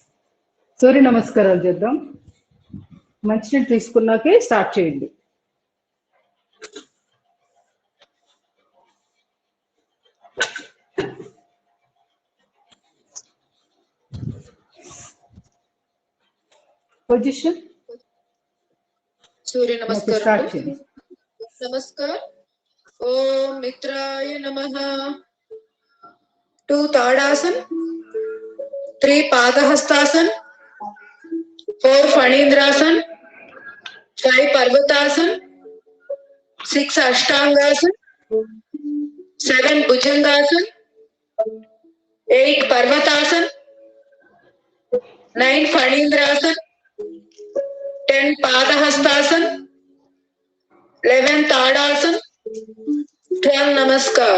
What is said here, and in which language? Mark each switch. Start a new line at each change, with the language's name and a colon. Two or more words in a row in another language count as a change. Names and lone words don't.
Telugu: సూర్య నమస్కారాలు చేద్దాం. మంచినీళ్ళు తీసుకున్నాకే స్టార్ట్ చేయండి. పొజిషన్.
Sanskrit: सूर्य नमस्कार.
Telugu: स्टार्ट చేయండి.
Sanskrit: नमस्कार. ओम मित्राय नमः. 2 ताड़ासन, 3 पादहस्तासन, 4 फणींद्रासन, 5 पर्वतासन, 6 अष्टांगासन, 7 भुजंगासन, 8 पर्वतासन, 9 फणींद्रासन, 10 पादहस्तासन, 11 ताड़ासन, 12 नमस्कार.